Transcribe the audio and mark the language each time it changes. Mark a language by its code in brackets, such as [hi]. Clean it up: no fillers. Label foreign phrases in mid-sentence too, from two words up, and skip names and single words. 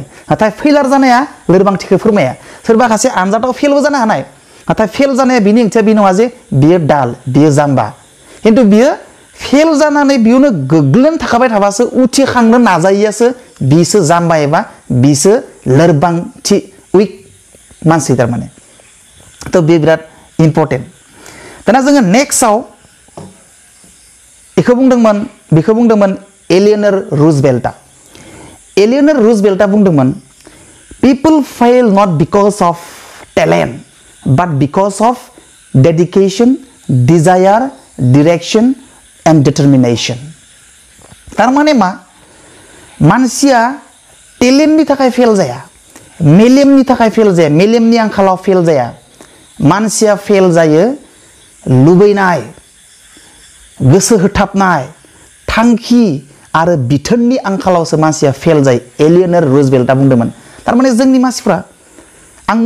[brx] नाथाय फेलार जानाया लोरबांथिखौ फोरमाया सोरबा सासे आनजादाव फेलबो जानो हानाय नाथाय फेल जानाया बिनि ओंथिया बे नङा जे बियो दाल बियो जाम्बा खिन्थु बियो फेल जानानै बियावनो गोग्लैनानै थाखाबाय थाबासो उथिखांनो नाजायैयासो बिसो जाम्बा एबा बिसो लोरबांथि उइक मानसि तारमाने त बे बिराद इम्पर्टेन्ट दाना जोङो नेक्स्टआव बेखौ बुंदोंमोन एलियनर रुजवेल्टआ बुंदोंमोन [en] people fail not because of talent but because of dedication desire direction and determination [brx] तारमाने मा मानसिया टेलेन्टनि थाखाय फेल जाया मेलेमनि थाखाय फेल जाया मेलेमनि आंखालाव फेल जाया मानसिया फेल जायो लुबैनाय गोसो होथाबनाय थांखि आरो बिथोननि आंखालावसो मानसिया फेल जायो एलियनर रुजवेल्टआ बुंदोंमोन तारमाने जोंनि मानसिफ्रा आं बुंनाय